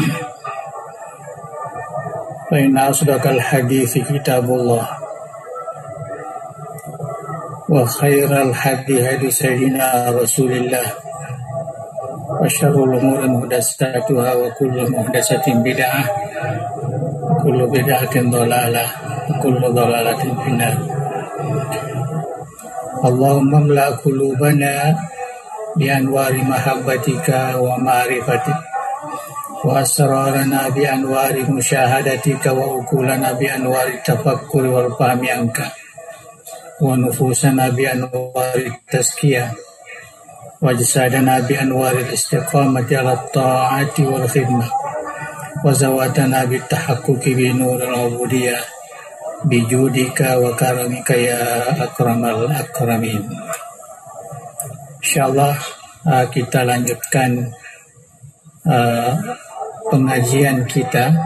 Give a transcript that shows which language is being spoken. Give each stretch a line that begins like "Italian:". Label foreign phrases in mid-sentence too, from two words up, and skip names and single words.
Arabic: فإن أصدق الحديث كتاب الله وخير الهدي هدي سيدنا رسول الله وشر الأمور محدثاتها وكل محدثة بدعة وكل بدعة ضلالة وكل ضلالة في النار. اللهم املأ قلوبنا بأنوار محبتك ومعرفتك وأسرارنا بأنوار مشاهدتك وعقولنا بأنوار التفكر والفهم عنك ونفوسنا بأنوار التزكية وأجسادنا بأنوار الاستقامة على الطاعة والخدمة وذواتنا بالتحقق بنور العبودية بجودك وكرمك يا أكرم الأكرمين.
Indonesian: Insyaallah kita lanjutkan pengajian kita